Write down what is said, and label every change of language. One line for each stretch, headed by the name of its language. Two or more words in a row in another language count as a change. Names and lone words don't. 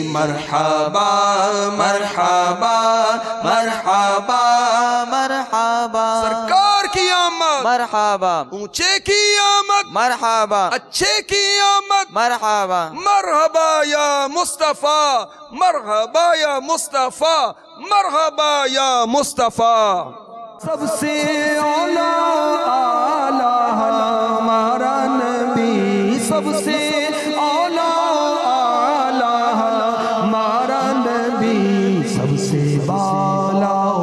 Arabic: مرحبا مرحبا مرحبا مرحبا.
Urdu: سرکار کی آمد مرحبا. اونچے کی آمد مرحبا. اچھے کی آمد مرحبا.
Arabic: مرحبا یا مصطفیٰ مرحبا یا مصطفیٰ مرحبا یا مصطفیٰ.
Urdu: سب سے اولا اعلیٰ ہمارا نبی سب سے اولا اعلیٰ ہمارا نبی سب سے بالا